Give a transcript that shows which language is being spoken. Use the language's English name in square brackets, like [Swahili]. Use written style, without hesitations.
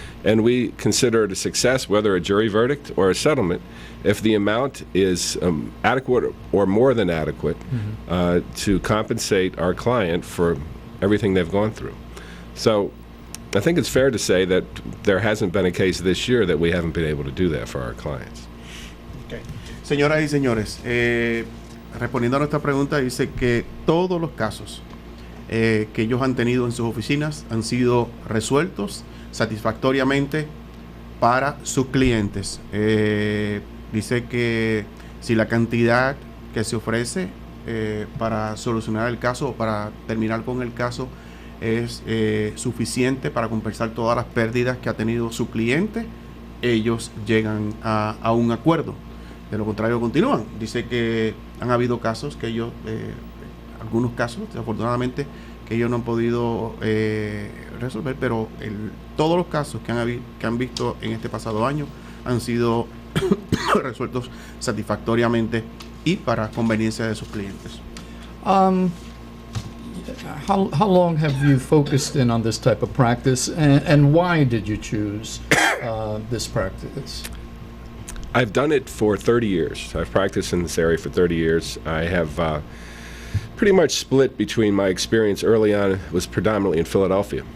[English] And we consider it a success, whether a jury verdict or a settlement, if the amount is adequate or more than adequate to compensate our client for everything they've gone through. So I think it's fair to say that there hasn't been a case this year that we haven't been able to do that for our clients. Okay. [Spanish] Señoras y señores, respondiendo a nuestra pregunta, dice que todos los casos que ellos han tenido en sus oficinas han sido resueltos satisfactoriamente para sus clientes. Dice que si la cantidad que se ofrece para solucionar el caso o para terminar con el caso es suficiente para compensar todas las pérdidas que ha tenido su cliente, ellos llegan a un acuerdo. De lo contrario, continúan. Dice que han habido casos que ellos, algunos casos, desafortunadamente, que ellos no han podido resolver, pero todos los casos que han visto en este pasado año han sido resueltos satisfactoriamente y para conveniencia de sus clientes. [English] How long have you focused in on this type of practice, and why did you choose this practice? I've done it for 30 years. I've practiced in this area for 30 years. I have pretty much split between my experience early on was predominantly in Philadelphia.